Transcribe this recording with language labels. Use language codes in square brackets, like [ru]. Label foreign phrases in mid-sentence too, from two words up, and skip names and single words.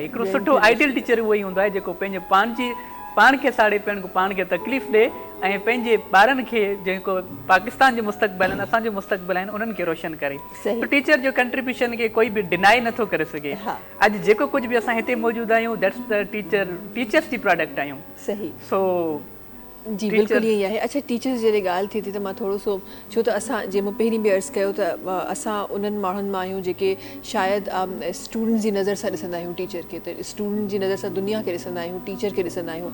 [sd] हिकिड़ो सुठो आइडियल टीचर उहो ई हूंदो आहे जेको पंहिंजे पाण खे साड़े पाण खे तकलीफ़ ॾे ऐं पंहिंजे ॿारनि खे जेको पाकिस्तान जो मुस्तक़बिल आहिनि, असांजो मुस्तक़बिल आहिनि, उन्हनि खे रोशन करे। सही। त टीचर जो कंट्रीब्यूशन खे कोई बि डिनाई नथो करे सघे। अॼु जेको कुझु बि असां हिते मौजूदु आहियूं [en] that's the teachers [sd] जी प्रोडक्ट आहियूं। सही। सो जी बिल्कुलु ईअं ई आहे। अच्छा, टीचर्स जॾहिं ॻाल्हि थिए थी त मां थोरो सो, छो त असां जंहिं मां पहिरीं बि अर्ज़ु कयो त असां उन्हनि माण्हुनि मां आहियूं जेके शायदि स्टूडेंट जी नज़र सां ॾिसंदा आहियूं टीचर खे, त स्टूडेंट जी नज़र सां दुनिया खे ॾिसंदा आहियूं, टीचर खे ॾिसंदा आहियूं।